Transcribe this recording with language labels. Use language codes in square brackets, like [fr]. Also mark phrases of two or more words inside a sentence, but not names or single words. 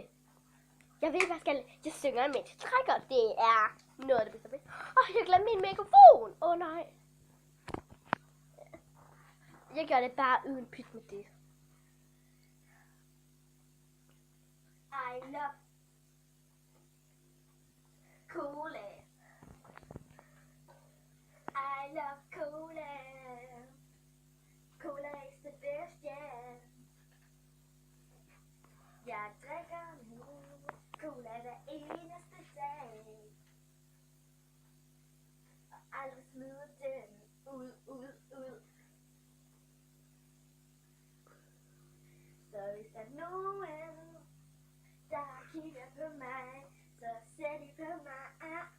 [da] Jeg ved, hvad jeg skal. Jeg synger, mens jeg trækker. Det er noget af det bedste. Jeg glemte min mikrofon. Nej. Jeg gør det bare uden pyt med det. [en] I love cola. I love cola. Cola is the best, yeah. [da] Jeg drikker nu cola hver eneste dag. Og aldrig smider den ud. Så hvis der er nogen, der kigger på mig, så ser de på mig.